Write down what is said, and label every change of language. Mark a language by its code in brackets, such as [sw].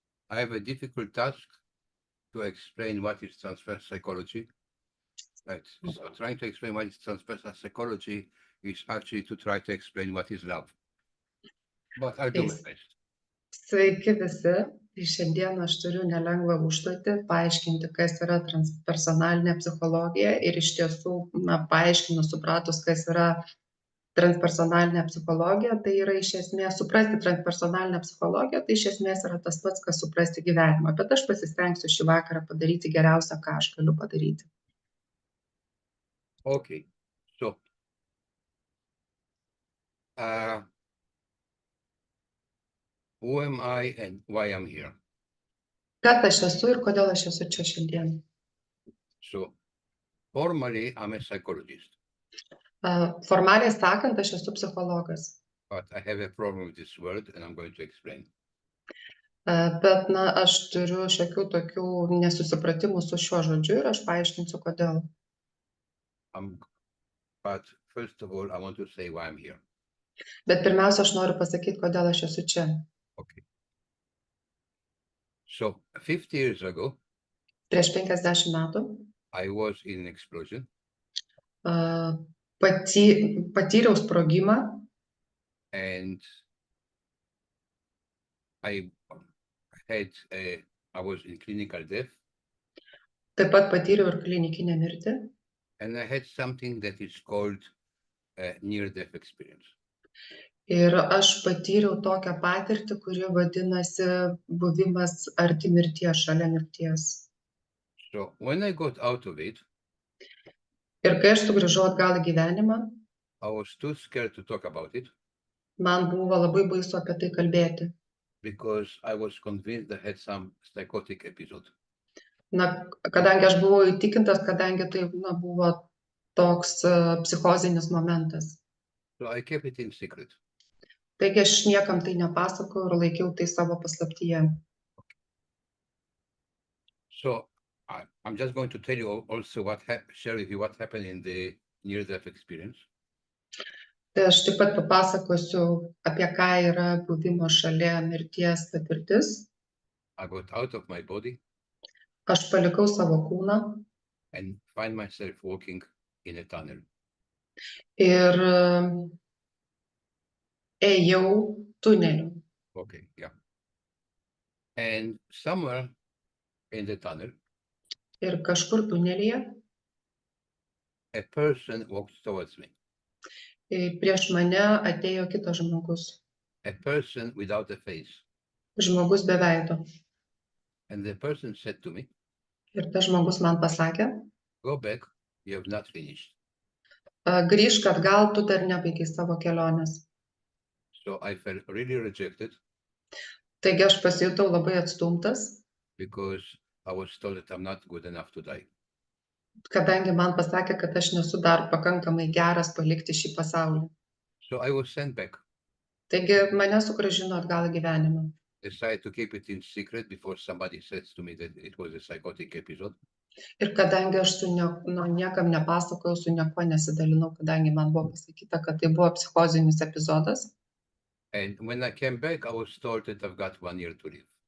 [en] I have a difficult task to explain what is transfer psychology. Right. So trying to explain what is transfer psychology is actually to try to explain what is love. But I'll do my best. [lt] Sveiki visi. Tai šiandien aš turiu nelengvą užduotį paaiškinti, kas yra transpersonalinė psichologija ir iš tiesų, paaiškinus, supratus, kas yra transpersonalinė psichologija, tai yra iš esmės suprasti transpersonalinę psichologiją, tai iš esmės yra tas pats, kas suprasti gyvenimą, bet aš pasistengsiu šį vakarą padaryti geriausia, ką aš galiu padaryti. [en] Okay. So, who am I and why I'm here? [lt] Kas aš esu ir kodėl aš esu čia šiandien? [en] So, formally, I'm a psychologist. [lt] Formaliai sakant, aš esu psichologas. [en] But I have a problem with this word and I'm going to explain. [lt] Bet, aš turiu šiokių tokių nesusipratimų su šiuo žodžiu ir aš paaiškinsiu, kodėl. [en] But first of all, I want to say why I'm here. [lt] Bet pirmiausia, aš noriu pasakyti, kodėl aš esu čia. [en] Okay. So, 50 years ago, [lt] Prieš 50 metų [en] I was in an explosion. [lt] Patyriau sprogimą. [en] And I was in clinical death. [lt] Taip pat patyriau ir klinikinę mirtį. [en] And I had something that is called near-death experience. [lt] Ir aš patyriau tokią patirtį, kuri vadinasi buvimas arti mirties, šalia mirties. [en] So when I got out of it, [lt] ir kai aš sugrįžau atgal į gyvenimą, [en] I was too scared to talk about it. [lt] Man buvo labai baisu apie tai kalbėti. [en] Because I was convinced I had some psychotic episode. [lt] Kadangi aš buvau įtikintas, kadangi tai buvo toks psichozinis momentas. [en] So I kept it in secret. [lt] Taigi aš niekam tai nepasakojau ir laikiau tai savo paslaptyje. [en] So I'm just going to tell you also share with you what happened in the near-death experience. [lt] Tai aš taip pat papasakosiu, apie ką yra buvimo šalia mirties patirtis. [en] I got out of my body. [lt] Aš palikau savo kūną. [en] And find myself walking in a tunnel. [lt] Ir ėjau tuneliu. [en] Okay, yeah. And somewhere in the tunnel, [lt] ir kažkur tunelyje, [en] a person walked towards me. [lt] Prieš mane atėjo kitas žmogus. [en] A person without a face. [lt] Žmogus be veido. [en] And the person said to me, [lt] ir tas žmogus man pasakė, [en] go back, you have not finished. [lt] Grįžk atgal, tu dar nebaigai savo kelionės. [en] So I felt really rejected. [lt] Taigi aš pasijutau labai atstumtas. [en] Because I was told that I'm not good enough to die. [lt] Kadangi man pasakė, kad aš nesu dar pakankamai geras palikti šį pasaulį. [en] So I was sent back. [lt] Taigi mane sugrąžino atgal į gyvenimą. [en] Decided to keep it in secret before somebody says to me that it was a psychotic episode. [lt] Ir kadangi aš niekam nepasakojau, su niekuo nesidalinau, kadangi man buvo pasakyta, kad tai buvo psichozinis epizodas. [en] And when I came back, I was told that I've got 1 year to live.